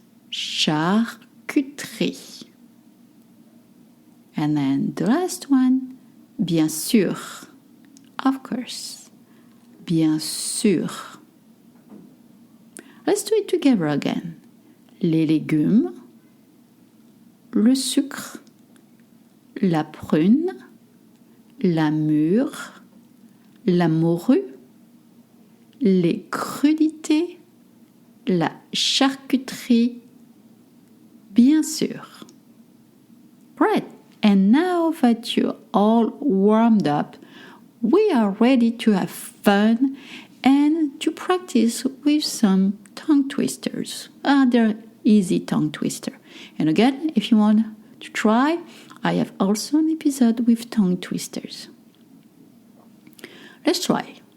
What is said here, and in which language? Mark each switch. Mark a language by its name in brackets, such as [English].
[English] Charcuterie. And then the last one, bien sûr. Of course. [French] Bien sûr. [English] Let's do it together again. [French] Les légumes, le sucre, la prune, la mûre, la morue, les crudités, la charcuterie, bien sûr. Great. [English] And now that you're all warmed up, we are ready to have fun and to practice with some tongue twisters. They're easy tongue twister. And again, if you want to try, I have also an episode with tongue twisters. Let's try.